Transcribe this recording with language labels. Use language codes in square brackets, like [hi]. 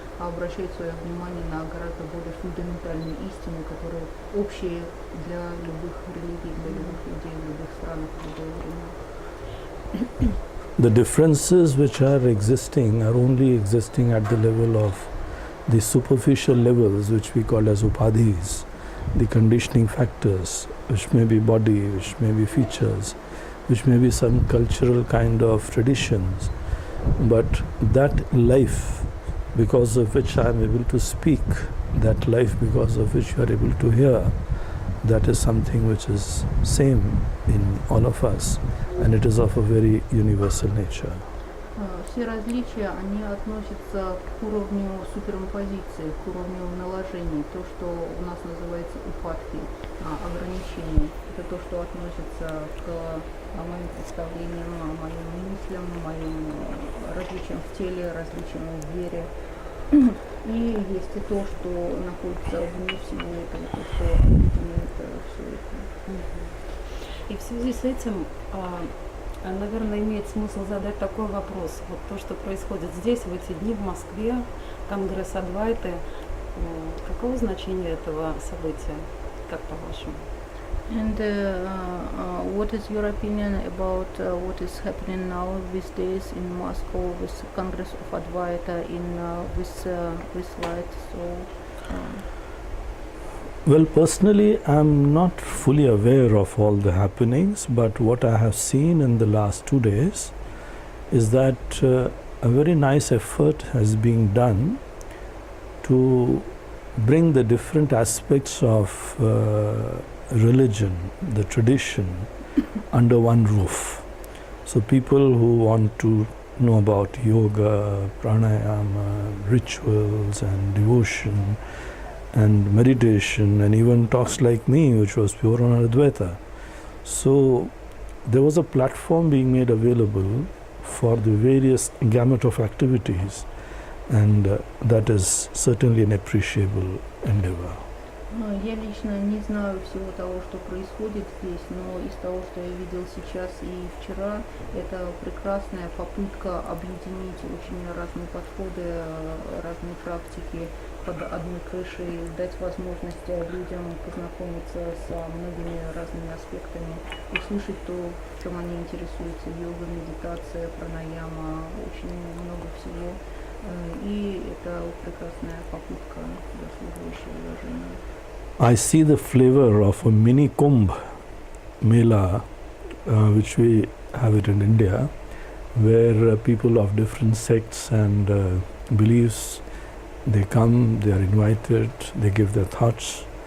[ru] а обращает свое внимание на гораздо более фундаментальные истины, которые общие для любых религий, для любых людей, в любых странах, в любое время. [en] The differences which are existing are only existing at the level of the superficial levels, which we call as upadhis, the conditioning factors, which may be body, which may be features, which may be some cultural kind of traditions. But that life, because of which I am able to speak, that life because of which you are able to hear, that is something which is same in all of us, and it is of a very universal nature. [ru] Все различия, они относятся к уровню суперимпозиции, к уровню наложений. То, что у нас называется упадки, ограничения. Это то, что относится к моим представлениям, моим мыслям, моим различиям в теле, различиям в вере. И есть и то, что находится вне всего этого, то, что объединяет все это. И в связи с этим, наверное, имеет смысл задать такой вопрос. Вот то, что происходит здесь, в эти дни в Москве, Конгресс Адвайты, каково значение этого события, как по-вашему? [en] And what is your opinion about what is happening now these days in Moscow with Congress of Advaita with light? Well, personally, I'm not fully aware of all the happenings, but what I have seen in the last 2 days is that a very nice effort has been done to bring the different aspects of religion, the tradition, under one roof. So people who want to know about yoga, pranayama, rituals and devotion and meditation, and even talks like me, which was pure on Advaita. So there was a platform being made available for the various gamut of activities, and that is certainly an appreciable endeavor. [ru] Я лично не знаю всего того, что происходит здесь, но из того, что я видел сейчас и вчера, это прекрасная попытка объединить очень разные подходы, разные практики под одной крышей, дать возможность людям познакомиться с многими разными аспектами, услышать то, чем они интересуются: йога, медитация, пранаяма, очень много всего. И это прекрасная попытка, заслуживающая уважения. [en] I see the flavor of a mini Kumbh Mela, which we have it in India, where people of different sects and beliefs, they come, they are invited, they give their thoughts.